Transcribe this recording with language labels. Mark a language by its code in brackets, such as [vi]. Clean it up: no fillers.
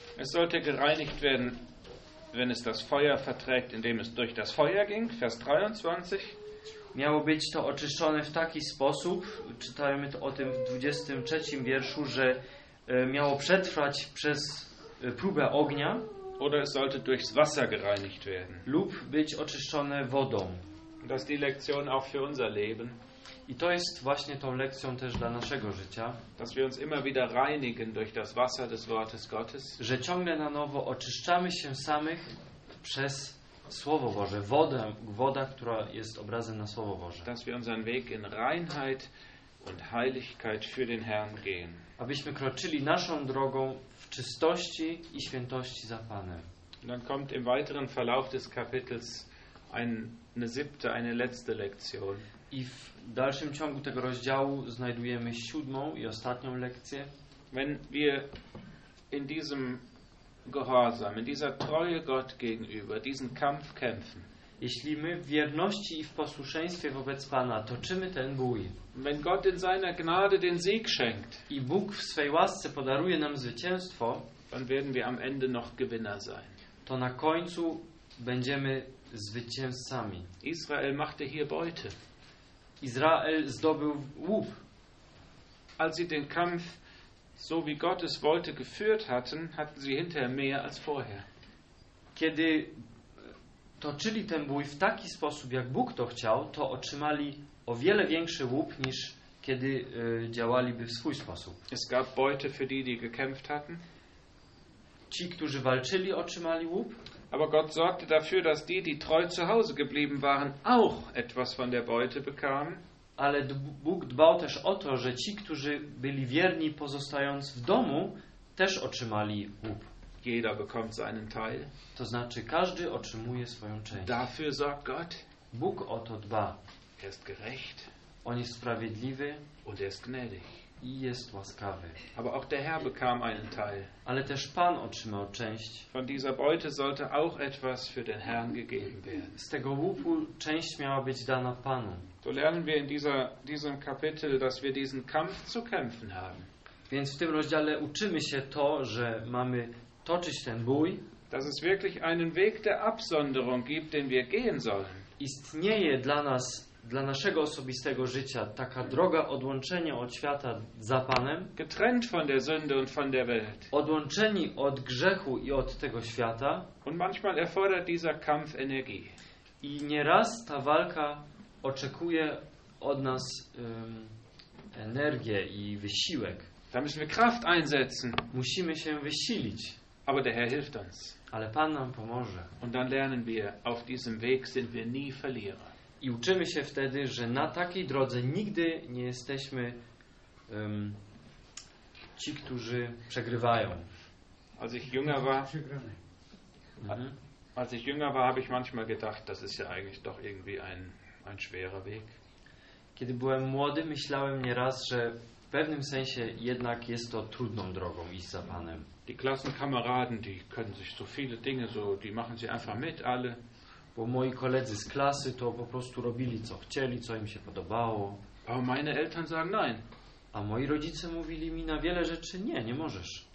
[de] Es sollte gereinigt werden, wenn es das Feuer verträgt, indem es durch das Feuer ging, Vers 23. [pl] Miało być to oczyszczone w taki sposób, czytajmy o tym w 23 wierszu, że miało przetrwać przez próbę ognia. [de] Oder es sollte durchs Wasser gereinigt werden. [pl] Lub być oczyszczone wodą. [de] Das ist die Lektion auch für unser Leben. [pl] I to jest właśnie tą lekcją też dla naszego życia, [de] dass wir uns immer wieder reinigen durch das Wasser des Wortes Gottes. [pl] Że ciągle na nowo oczyszczamy się samych przez Słowo Boże, wodę, woda, która jest obrazem na Słowo Boże. [de] Dass wir unseren Weg in Reinheit und Heiligkeit für den Herrn gehen. [pl] Abyśmy kroczyli naszą drogą w czystości i świętości za Panem. [de] Und dann kommt im weiteren Verlauf des Kapitels eine siebte, eine letzte Lektion. [pl] I w dalszym ciągu tego rozdziału znajdujemy siódmą i ostatnią lekcję. [de] Wenn wir in diesem Gehorsam, in dieser Treue Gott gegenüber, diesen Kampf kämpfen. [pl] Jeśli my w wierności i w posłuszeństwie wobec Pana toczymy ten bój. [de] Wenn Gott in seiner Gnade den Sieg schenkt. [pl] I Bóg w swej łasce podaruje nam zwycięstwo. [de] Dann werden wir am Ende noch Gewinner sein. [pl] To na końcu będziemy zwycięzcami. [de] Israel machte hier Beute. [pl] Izrael zdobył łup. [de] Als sie den Kampf so wie Gott es wollte geführt hatten, hatten sie hinterher mehr als vorher. [pl] Kiedy toczyli ten bój w taki sposób, jak Bóg to chciał, to otrzymali o wiele większy łup, niż kiedy działaliby w swój sposób. [de] Es gab Beute für die, die gekämpft hatten. [pl] Ci, którzy walczyli, otrzymali łup. [de] Aber Gott sorgte dafür, dass die, die treu zu Hause geblieben waren, auch etwas von der Beute bekamen. [pl] Ale Bóg dbał też o to, że ci, którzy byli wierni, pozostając w domu, też otrzymali łup. [de] Jeder bekommt seinen Teil. [pl] To znaczy, każdy otrzymuje swoją część. [de] Dafür sorgt Gott. [pl] Bóg o to dba. [de] Er ist gerecht. [pl] On jest sprawiedliwy. [de] Und er ist gnädig. [pl] I jest łaskawy. [de] Aber auch der Herr bekam einen Teil. [pl] Ale też Pan otrzymał część. [de] Von dieser Beute sollte auch etwas für den Herrn gegeben werden. [pl] Z tego łupu część miała być dana Panu. [de] So lernen wir in diesem Kapitel, dass wir diesen Kampf zu kämpfen haben. [pl] Więc w tym rozdziale uczymy się to, że mamy toczyć ten bój. [de] Dass es wirklich einen Weg der Absonderung gibt, den wir gehen sollen. [pl] Istnieje dla nas, dla naszego osobistego życia, taka droga odłączenia od świata za Panem. [de] Getrennt von der Sünde und von der Welt. [pl] Odłączeni od grzechu i od tego świata. [de] Und manchmal erfordert dieser Kampf Energie. [pl] I nieraz ta walka oczekuje od nas energię i wysiłek. [de] Da müssen wir Kraft einsetzen. [pl] Musimy się wysilić. [de] Aber der Herr hilft uns. [pl] Ale Pan nam pomoże. [de] Und dann lernen wir, auf diesem Weg sind wir nie Verlierer. [pl] I uczymy się wtedy, że na takiej drodze nigdy nie jesteśmy ci, którzy przegrywają. [de] Als ich jünger war, Als ich jünger war, habe ich manchmal gedacht, das ist ja eigentlich doch irgendwie ein schwerer Weg. [pl] Kiedy byłem młody, myślałem nieraz, że w pewnym sensie jednak jest to trudną drogą iść za Panem. [de] Die Klassenkameraden, die können sich so viele Dinge so, die machen sie einfach mit alle. [pl] Bo moi koledzy z klasy to po prostu robili, co chcieli, co im się podobało. [de] A meine Eltern sagen nein. [pl] A moi rodzice mówili mi na wiele rzeczy, nie możesz.